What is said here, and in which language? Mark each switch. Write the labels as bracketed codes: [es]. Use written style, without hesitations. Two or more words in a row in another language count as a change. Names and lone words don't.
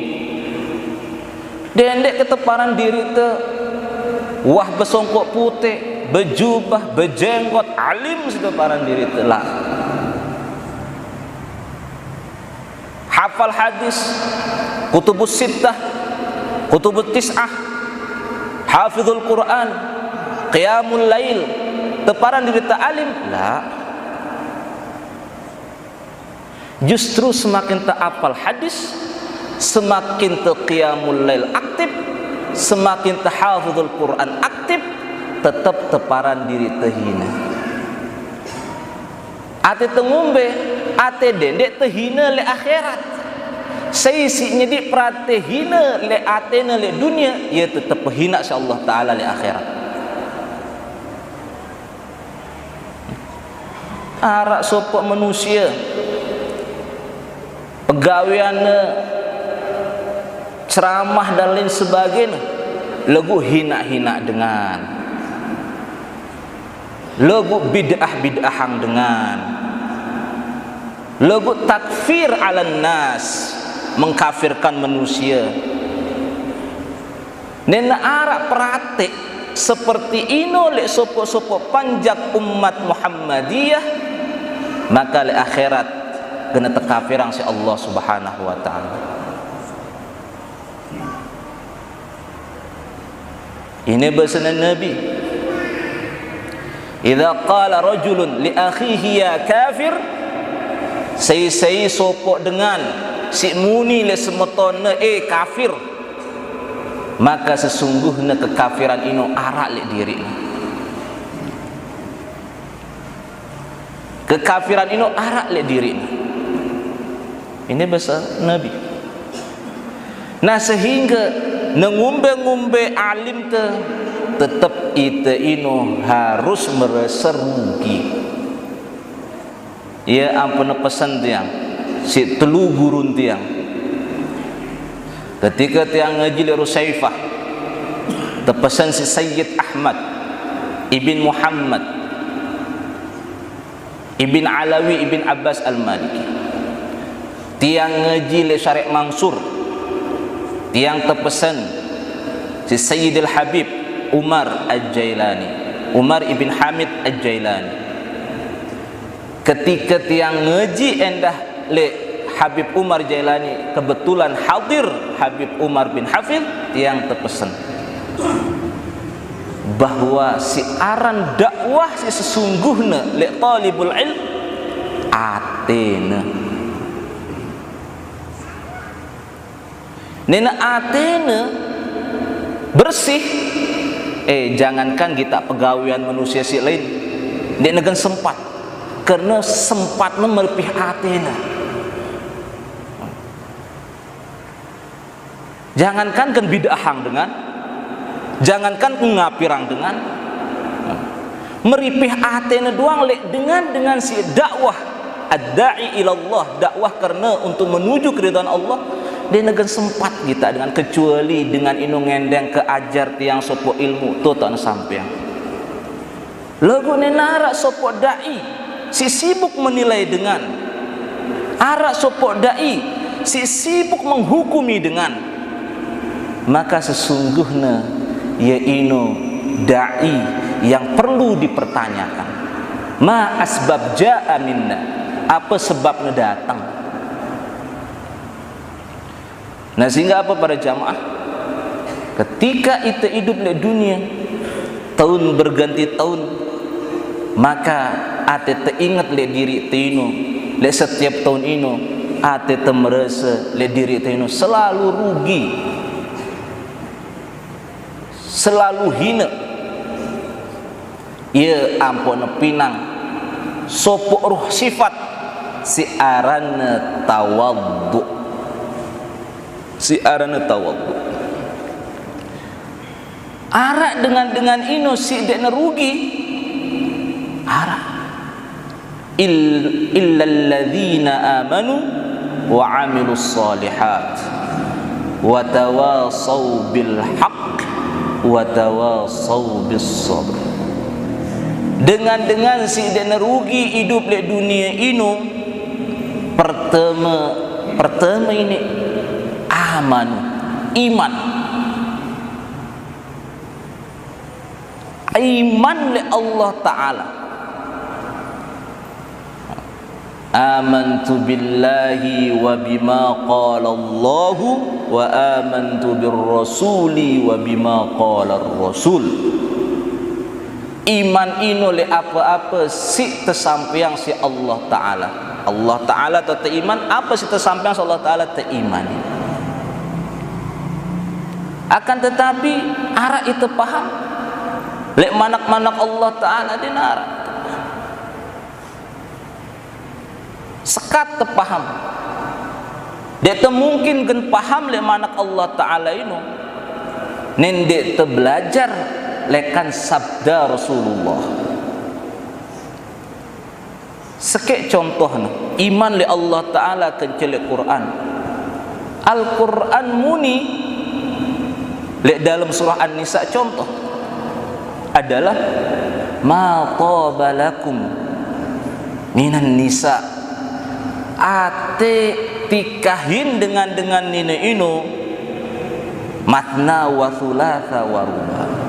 [sas] Dendek keteparan diri te wah besongkok putih, berjubah, berjenggot, alim sudah paran diri te lah. Hafal hadis, [ar] الكتب الستة, الكتب التسعة, حافظ القرآن, قيام الليل, [sas] teparan diri te alim lah. Justru semakin tak hafal hadis, semakin tak [ar] قيام الليل [sas] aktif, semakin tak [ar] حافظ القرآن [sas] aktif, tetap teparan diri terhina. Ate tengumbe, ate dendek terhina le akhirat. Seisinya di prate hina le atena le dunia, ia tetap hina insyaallah taala le akhirat. Arak sopok manusia pegawaiannya ceramah dan lain sebagainya, lagu hina-hina dengan, lagu bid'ah-bid'ahang dengan, lagu [ar] تكفير على الناس, [sas] mengkafirkan manusia. Nena arak pratik seperti ino le sopok-sopok panjak umat Muhammadiyah, maka le akhirat kena tekafirang si [ar] الله سبحانه وتعالى. [id] Ini bahasa Nabi, [ar] إذا قال رجل لأخيه يا كافر, [sas] Sei sopok dengan si muni le semetona kafir, maka sesungguhnya kekafiran ino arak le diri. Kekafiran ino arak le diri. [id] Ini bahasa Nabi. [sas] Nah sehingga ngumbe-ngumbe alim tetap ite ino harus merasa rugi. Ya ampun pesan tiang si telu gurun tiang ketika tiang ngaji li Rusaifah tepesan si Sayyid Ahmad Ibn Muhammad Ibn Alawi Ibn Abbas Al-Maliki, tiang ngaji li Syarif Mansur, tiang tepesan si Sayyidil Habib Umar Al-Jailani, Umar Ibn Hamid Al-Jailani. Ketika tiang ngaji endah le Habib Umar Jailani kebetulan hadir Habib Umar bin Hafid, tiang terpesan bahwa si aran dakwah si sesungguhnya le [ar] طالب العلم [sas] atena. Nena atena bersih. Jangankan kita pegawaian manusia si lain, dia negan sempat, karena sempatnya melepih atena. Jangankan kan bid'ahang dengan, jangankan ngapirang dengan, meripih atena doang lek dengan si dakwah [ar] الداعي إلى الله, [sas] dakwah karena untuk menuju keridhaan Allah. Dia negan sempat kita dengan, kecuali dengan inu ngendeng ke ajar tiang sopo ilmu tu tak sampai. Lagu nenara sopo dai si sibuk menilai dengan, arak sopo dai si sibuk menghukumi dengan, maka sesungguhnya ya inu dai yang perlu dipertanyakan. [ar] ما أسباب جاء منا, [id] apa sebabnya datang. Nah sehingga apa para jamaah, ketika kita hidup di dunia, tahun berganti tahun, maka [sas] ate teringat le diri tino, [id] le setiap tahun [sas] ino ate merasa le diri tino [id] selalu rugi, selalu hina. [sas] Ya ampun pinang sopok ruh sifat si arana tawaddu, si arana tawaddu. Arak dengan ino si dekna rugi. [ar] Arak إلا الذين آمنوا وعملوا الصالحات وتواصوا بالحق وتواصوا بالصبر. [sas] Dengan si dekna rugi hidup di dunia ino, pertama ini aman, iman li Allah Ta'ala. [ar] آمنت بالله وبما قال الله وآمنت بالرسول وبما قال الرسول. [sas] Iman ino li apa-apa si tersampiang si Allah Ta'ala. Allah Ta'ala tak iman, apa si tersampiang si Allah Ta'ala tak iman. Akan tetapi arah itu paham lek manak-manak Allah Ta'ala dinara sekat terpaham dia mungkin kan paham lek manak Allah Ta'ala ini nendek terbelajar lekan sabda Rasulullah. Sekek contohnya iman li Allah Ta'ala kencele Quran. Al-Quran muni lek dalam surah An-Nisa contoh adalah [ar] ما قبلكم من النساء, [sas] ate tikahin dengan nina ino [ar] مثنى وثلاث ورباع.